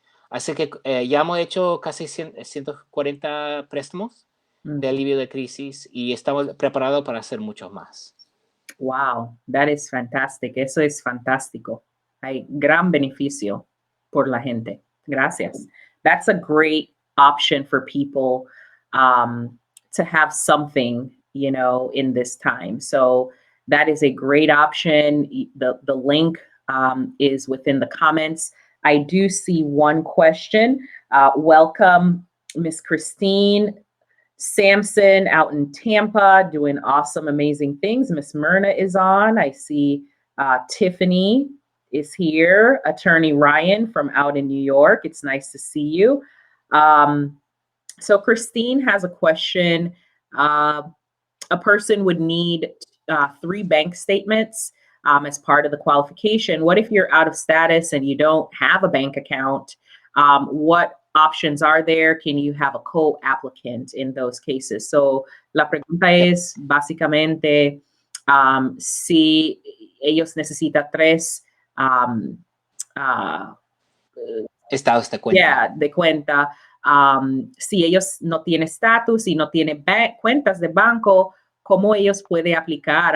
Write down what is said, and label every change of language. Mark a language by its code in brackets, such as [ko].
[es] Así que ya hemos hecho casi 140 préstamos de alivio de crisis y estamos preparados para hacer muchos más. [en] Wow, that is fantastic. [es] Eso es fantástico. Hay gran beneficio por la gente. Gracias. [en] That's a great option for people to have something, in this time. So that is a great option. The link is within the comments. I do see one question. Welcome, Miss Christine Sampson out in Tampa doing awesome, amazing things. Miss Myrna is on. I see Tiffany is here. Attorney Ryan from out in New York. It's nice to see you. So Christine has a question. A person would need 3 bank statements as part of the qualification. What if you're out of status and you don't have a bank account? What options are there? Can you have a co-applicant in those cases? [es] So la pregunta es básicamente si ellos necesitan 3 estados de cuenta. Yeah, de cuenta. Si ellos no tienen estatus y no tienen cuentas de banco, ¿cómo ellos pueden aplicar?